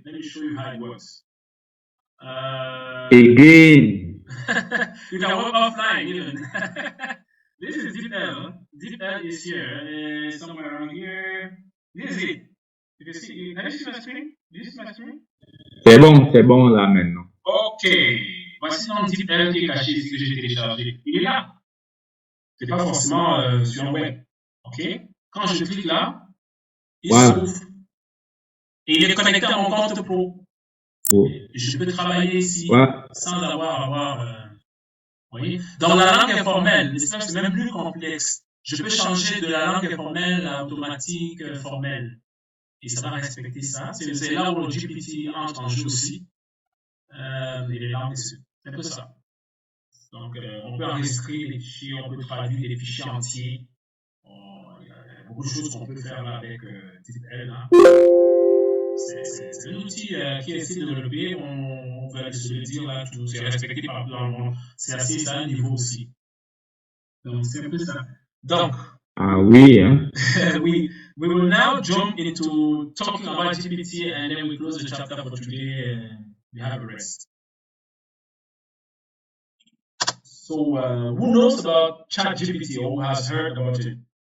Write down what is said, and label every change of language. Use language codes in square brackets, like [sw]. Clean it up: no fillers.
[en] Let me show you how it works. Again. You can work offline even. This is DeepL. DeepL is here, somewhere around here. This is it. You can see, can you see my screen? Do you see my screen? [fr] C'est bon là maintenant. Ok. Voici donc DeepL qui est caché ici que j'ai téléchargé. Il est là. C'est pas forcément sur le web. Ok. Quand je clique là, il s'ouvre. Et il est connecté à mon compte pro. Je peux travailler ici sans avoir à avoir. Vous voyez? Dans la langue informelle, c'est même plus complexe. Je peux changer de la langue informelle à automatique formelle. Et ça va respecter ça. C'est là où le GPT entre en jeu aussi. Et les langues, c'est un peu ça. Donc, on peut enregistrer des fichiers, on peut traduire des fichiers entiers. Il y a beaucoup de choses qu'on peut faire là avec DeepL. Hein. C'est un outil qui essaie de développer, on va se le dire là, c'est respecté partout dans le monde. C'est assez ça à un niveau aussi. Donc, c'est un peu ça. Donc, oui, hein? [en] we will now jump into talking about GPT and then we close the chapter for today and we have a rest. So, who knows about Chat GPT or who has heard about it?